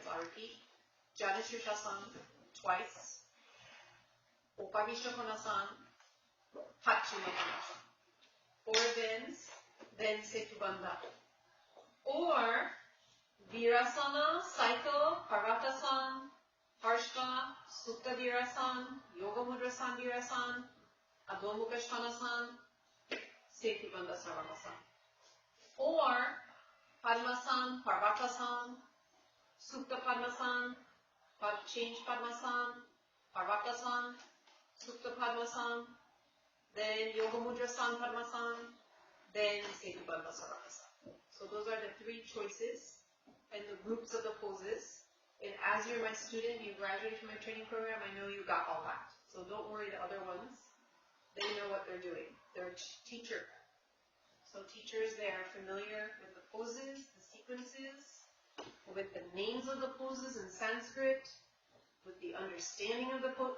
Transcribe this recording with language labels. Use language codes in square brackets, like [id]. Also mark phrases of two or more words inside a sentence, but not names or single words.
[en] I'll repeat. Jana Shirshasana twice. Upavishtakanasan, Pachimukanasan. Four bends, then Setubandha. Or Virasana, cycle, Parvatasan, Harshva, Supta Virasan, Yoga Mudrasan Virasan, Adho Mukha, Setubandha Sarvamasan. Or Padmasang, Parvatasan, Supta Padmasang, change Padmasang, Parvatasan, Supta Padmasang, then Yoga Mudrasan Padmasang, then Setubandha Sarvamasan. So those are the three choices and the groups of the poses. And as you're my student, you graduated from my training program, I know you got all that. So don't worry the other ones. They know what they're doing. They're a teacher. So teachers, they are familiar with the poses, the sequences, with the names of the poses in Sanskrit, with the understanding of the pose.